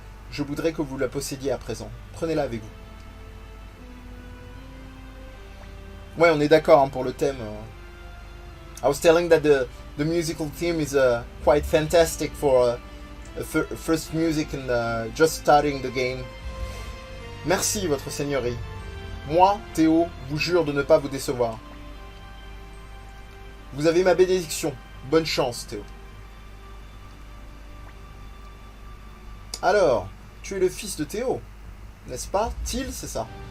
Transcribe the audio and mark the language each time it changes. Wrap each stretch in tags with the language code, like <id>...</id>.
<fr>Je voudrais que vous la possédiez à présent. Prenez-la avec vous. Ouais, on est d'accord pour le thème.</fr> <en>I was telling that the musical theme is quite fantastic for first music and just starting the game.</en> <fr>Merci, votre seigneurie. Moi, Théo, vous jure de ne pas vous décevoir. Vous avez ma bénédiction. Bonne chance, Théo. Alors, tu es le fils de Théo, n'est-ce pas? Till, c'est ça?</fr>